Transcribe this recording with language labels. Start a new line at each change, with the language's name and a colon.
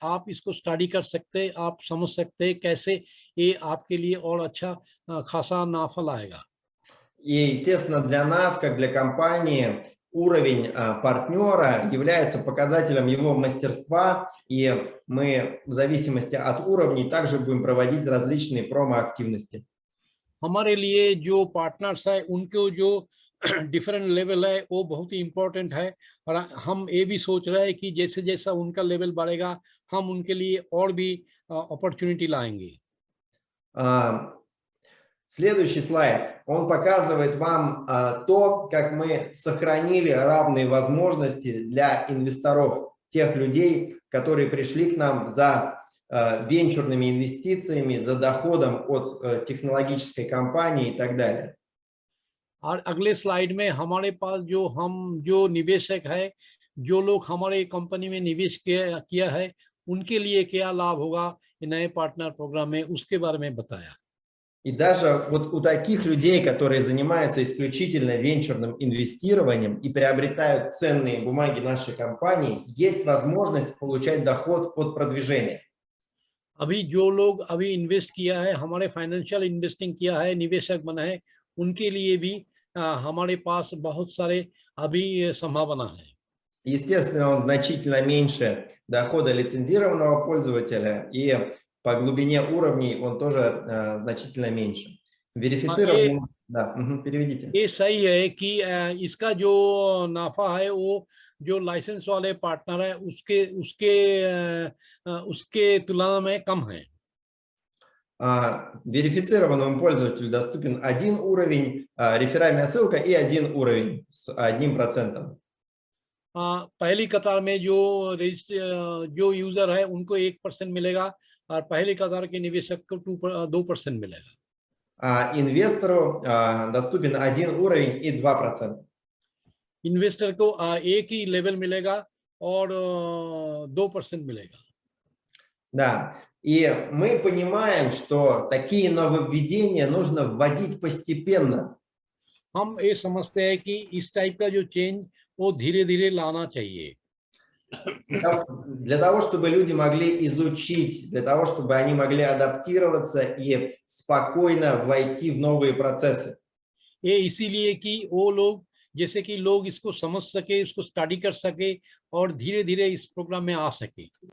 Hindi: आप इसको स्टडी कर सकते हैं, आप समझ सकते हैं कैसे ये आपके लिए और अच्छा खासा नाफा लाएगा.
Russian: И, естественно, для нас, как для компании, уровень партнера является показателем его мастерства, и мы в зависимости от уровней также будем проводить различные промо-активности.
Hindi: हमारे लिए जो पार्टनर्स है उनको जो डिफरेंट लेवल है वो बहुत ही इम्पोर्टेंट है, और हम ये भी सोच रहे हैं कि जैसे जैसा उनका लेवल बढ़ेगा हम उनके लिए और भी अपॉर्चुनिटी लाएंगे.
Russian: Следующий слайд, он показывает вам то, как мы сохранили равные возможности для инвесторов, тех людей, которые пришли к нам за венчурными инвестициями, за доходом от технологической компании и так далее.
Hindi: और अगले स्लाइड में हमारे पास जो निवेशक है, जो लोग हमारे कंपनी में निवेश किया है, उनके लिए क्या लाभ होगा नए पार्टनर प्रोग्राम में, उसके बारे में बताया.
Russian: И даже вот у таких людей, которые занимаются исключительно венчурным инвестированием и приобретают ценные бумаги нашей компании, есть возможность получать доход от продвижения.
Hindi: अभी जो लोग अभी इन्वेस्ट किया है, हमारे फाइनेंशियल इन्वेस्टिंग किया है, निवेशक बना है, उनके लिए भी हमारे पास बहुत सारे अभी संभावना है।
Russian: Естественно, он значительно меньше дохода лицензированного пользователя, и по глубине уровней он тоже значительно меньше. Верифицированный, да, переведите.
Hindi: ये सही है कि इसका जो नाफा है वो जो लाइसेंस वाले पार्टनर है उसके उसके उसके तुलना में कम है।
Russian: Верифицированному пользователю доступен один уровень, реферальная ссылка и один уровень с 1%.
Hindi: पहली कतार में जो यूजर है उनको 1% मिलेगा और पहली कतार के निवेशक को 2% मिलेगा।
Russian: Инвестору доступен один уровень и 2%.
Hindi: इन्वेस्टर को एक ही लेवल मिलेगा और 2% मिलेगा।
Russian: Да, и мы понимаем, что такие нововведения нужно вводить постепенно.
Hindi: हम ये समझते हैं कि इस टाइप का जो चेंज वो धीरे-धीरे लाना चाहिए।
Russian: Для того, чтобы люди могли изучить, для того, чтобы они могли адаптироваться и спокойно войти в новые процессы.
Hindi: ये इसीलिए कि वो लोग जैसे कि लोग इसको समझ सके, इसको स्टडी कर सके और धीरे-धीरे इस प्रोग्राम में आ सके।